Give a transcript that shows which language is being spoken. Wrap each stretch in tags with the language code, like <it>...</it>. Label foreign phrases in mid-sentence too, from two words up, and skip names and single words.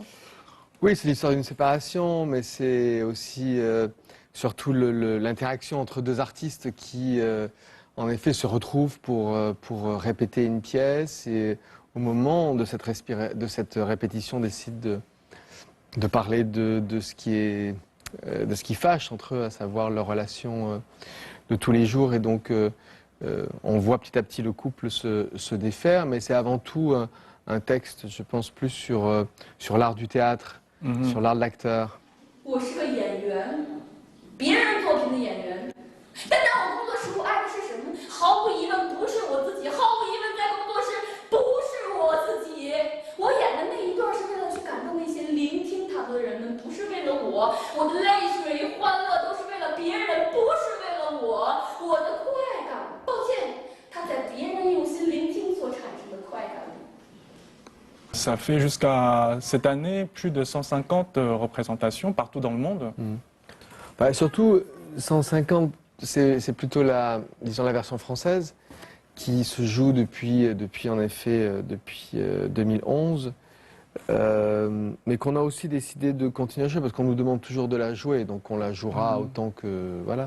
<fr>Oui, c'est l'histoire d'une séparation, mais c'est aussi surtout l'interaction entre deux artistes qui, en effet, se retrouvent pour répéter une pièce et au moment de cette répétition décident de parler de ce qui fâche entre eux, à savoir leur relation de tous les jours. Et donc, on voit petit à petit le couple se défaire, mais c'est avant tout un texte, je pense, plus sur l'art du théâtre. Sur l'art de l'acteur.</fr> <zh>我是个演员，别人作品的演员。但在我工作时，我爱的是什么？毫无疑问，不是我自己。毫无疑问，在工作室不是我自己。我演的那一段是为了去感动那些聆听它的人们，不是为了我。我的泪水、欢乐都是为了别人，不是为了我。我的快感，抱歉，它在别人用心聆听所产生的快感里。</zh> <fr>Ça fait jusqu'à cette année plus de 150 représentations partout dans le monde. Bah, surtout, 150, c'est plutôt disons la version française qui se joue depuis 2011, mais qu'on a aussi décidé de continuer à jouer parce qu'on nous demande toujours de la jouer, donc on la jouera autant que voilà.</fr>